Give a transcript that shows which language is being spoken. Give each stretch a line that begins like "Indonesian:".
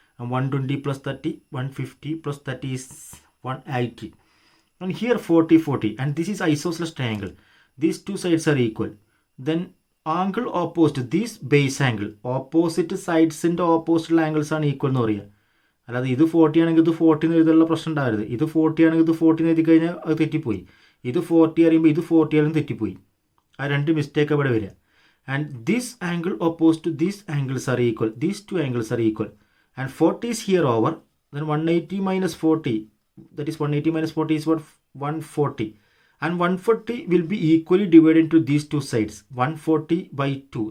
English: And 120 plus 30, 150 plus 30 is 180. And here 40, 40. And this is isosceles triangle. These two sides are equal. Then angle opposite this base angle. Opposite sides in the opposite angles are equal
Malayalam: എന്ന് പറയുക. അല്ലാതെ ഇത് 40 ആണെങ്കിൽ ഇത് 40 എന്ന് എഴുതാനുള്ള പ്രശ്നം ഉണ്ടാവരുത്. ഇത് 40 ആണെങ്കിൽ ഇത് 40 എന്ന് എഴുതി കഴിഞ്ഞാൽ അത് തെറ്റിപ്പോയി. ഇത് 40 അറിയുമ്പോൾ ഇത് 40 ആയാലും തെറ്റിപ്പോയി. ആ രണ്ട് മിസ്റ്റേക്ക് അവിടെ വരിക.
English: And this angle opposed to these angles are equal. These two angles are equal. And 40 is here over. Then 180 minus 40. That is 180 minus 40 is what? 140. And 140 will be equally divided into these two sides. 140 by 2.